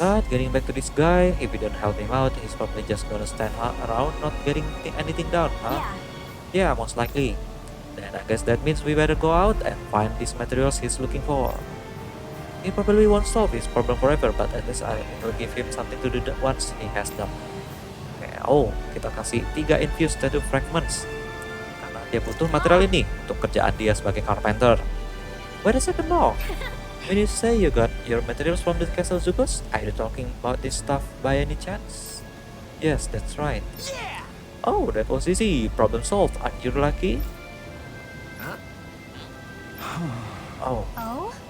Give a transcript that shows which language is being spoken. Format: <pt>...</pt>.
<en>But getting back to this guy, if we don't help him out, he's probably just gonna stand around not getting anything done, huh? Yeah. Yeah, most likely. Then I guess that means we better go out and find these materials he's looking for. He probably won't solve his problem forever, but at least I will give him something to do once he has them.</en> <id>Okay, kita kasih 3 infused tattoo fragments. Karena dia butuh material ini untuk kerjaan dia sebagai carpenter.</id> <en>Wait a second now. When you say you got your materials from the castle Zugos, are you talking about this stuff by any chance? Yes, that's right. Yeah! Oh, that was easy. Problem solved. Aren't you lucky? Oh, Oh?</en>